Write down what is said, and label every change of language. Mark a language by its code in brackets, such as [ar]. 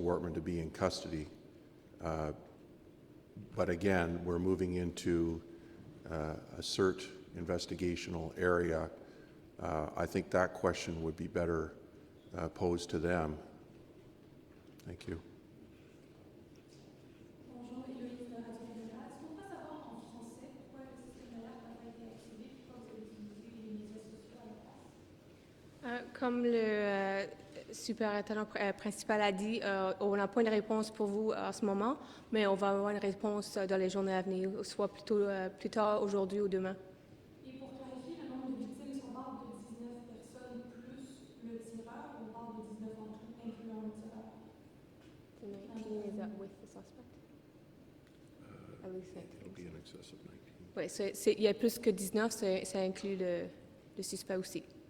[en] Wortman to be in custody. But again, we're moving into a CERT investigational area. I think that question would be better posed to them. Thank you. [fr] Bonjour, Héloïse de Radio-Canada. Est-ce qu'on peut savoir en français pourquoi le système d'alerte n'a pas été activé, pourquoi vous avez utilisé les médias sociaux à la place? Comme le superintendant principal a dit, on n'a pas une réponse pour vous en ce moment, mais on va avoir une réponse dans les journées à venir, soit plutôt plus tard aujourd'hui ou demain. Et pour clarifier le nombre de victimes, est-ce qu'on parle de 19 personnes plus le tireur ou on parle de 19 en tout, incluant le tireur? [en] The 19 is that with the suspect? At least 19. It'll be in excess of 19. [fr] Oui, il y a plus que 19, ça inclut le suspect aussi.